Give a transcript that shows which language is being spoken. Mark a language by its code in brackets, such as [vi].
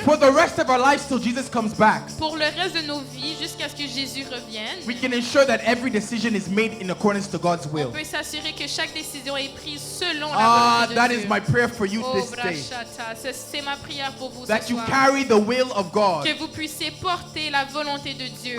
[en] for the rest of our lives till Jesus comes back, [fr] pour le reste de nos vies, jusqu'à ce que Jésus revienne, [en] we can ensure that every decision is made in accordance to God's [fr] on [en] will. [fr] peut s'assurer que chaque décision est prise selon la [en] Ah, [fr] volonté de [en] that [fr] Dieu. [en] is my prayer for you Oh, this day. [fr] brachata, c'est ma prière pour vous [en] That [fr] ce [en] you [fr] soir. [en] carry the will of God [fr] Que vous puissiez porter la volonté de Dieu